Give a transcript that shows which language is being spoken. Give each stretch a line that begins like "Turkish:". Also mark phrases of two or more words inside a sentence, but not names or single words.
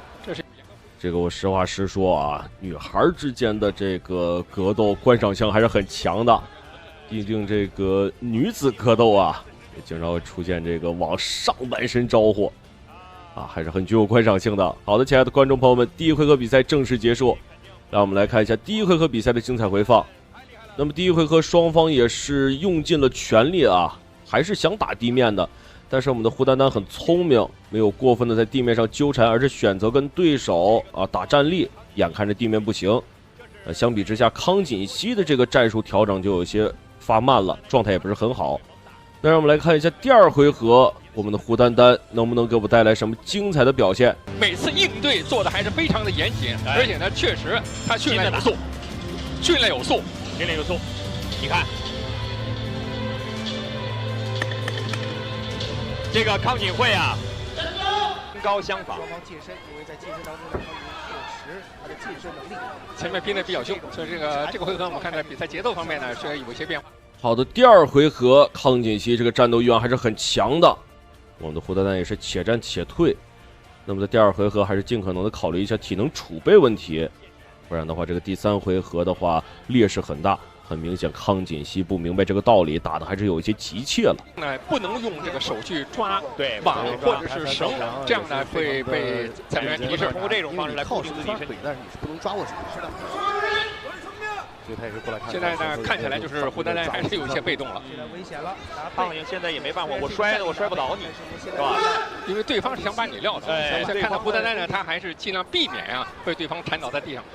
Chinese: 這個我實話實說啊，女孩之間的這個格鬥觀賞性還是很強的，畢竟這個女子格鬥啊，也經常會出現這個往上半身招呼，啊，還是很具有觀賞性的。好的，親愛的觀眾朋友們，第一回合比賽正式結束，讓我們來看一下第一回合比賽的精彩回放。那麼第一回合雙方也是用盡了全力啊，還是想打地面的，但是我們的胡丹丹很聰明，沒有過分的在地面上糾纏，而是選擇跟對手啊打站立，眼看着地面不行。相比之下，康錦熙的這個戰術調整就有些發慢了，狀態也不是很好。那讓我們來看一下第二回合，我們的胡丹丹能不能給我們帶來什麼精彩的表現？每次應對做的還是非常的嚴謹，而且呢，確實他訓練有素，訓練有素。訓練有素，你看，這個康錦惠啊，身高相仿。雙方近身，因為在近身當中，康錦確實他的近身能力。前面拼得比較兇，所以這個回合我們看在比賽節奏方面呢是有一些變化。好的，第二回合康錦熙這個戰鬥欲望還是很強的，我們的胡丹丹也是且戰且退。那麼在第二回合還是盡可能的考慮一下體能儲備問題。不然的話，這個第三回合的話劣勢很大，很明顯康錦熙不明白這個道理，打的還是有一些急切了。不能用這個手去抓網或者是繩，這樣呢會被裁判員提示。通過這種方式來控制自己身體，但是你是不能抓握住。是的。現在呢，看起來就是胡丹丹還是有一些被動了。危險了，胖英現在也沒辦法，我摔不倒你，是吧？因為對方是想把你撂倒。現在看到胡丹丹呢，他還是盡量避免啊被對方纏倒在地上。